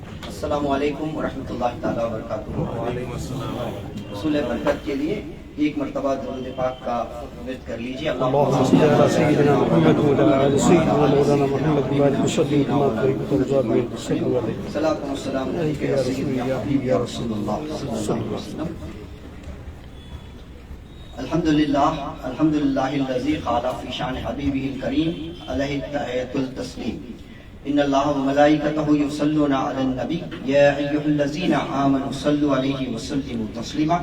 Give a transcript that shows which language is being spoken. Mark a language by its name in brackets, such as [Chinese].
[Urdu] السلام علیکم ورحمۃ اللہ تعالیٰ وبرکاتہ۔ حصول برکت کے لیے ایک مرتبہ درود پاک کا ورد کر لیجیے۔ [Arabic] اللهم صل على سيدنا محمد وعلى آل سيدنا مولانا محمد وبارك وسلم كما باركت وترضى بالصلاه عليه صلاۃ و سلام علیک یا سیدی یا حبیب یا رسول اللہ صلی اللہ علیہ وسلم۔ الحمدللہ الذی قال فی شان حبیبہ الکریم علیہ التحیۃ التسلیم۔ ان اللہ وملائکتہ یصلون علی النبی یا ایھا الذین آمنوا صلوا علیہ وسلموا تسلیما۔